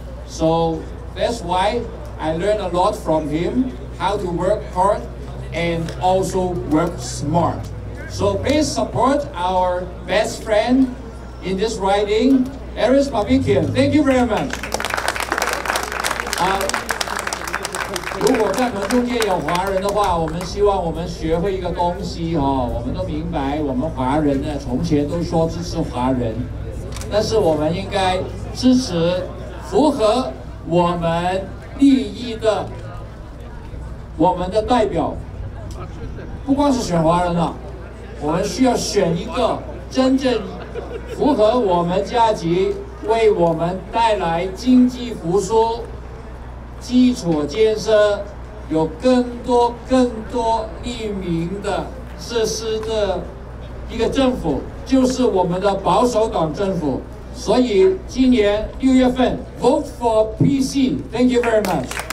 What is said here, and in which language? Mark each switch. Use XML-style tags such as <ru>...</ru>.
<en>So that's why I learned a lot from him, how to work hard and also work smart. So please support our best friend in this riding, Aris Babikian. Thank you very much.</en> <zh>如果在我们中间有华人的话，我们希望我们学会一个东西哦。我们都明白，我们华人呢，从前都说支持华人，但是我们应该支持符合我们利益的我们的代表。不光是选华人了，我们需要选一个真正符合我们价值，为我们带来经济复苏、基础建设，有更多利民的设施的一个政府，就是我们的保守党政府。所以今年6月份 ，</zh> <en>Vote for PC. Thank you very much.</en>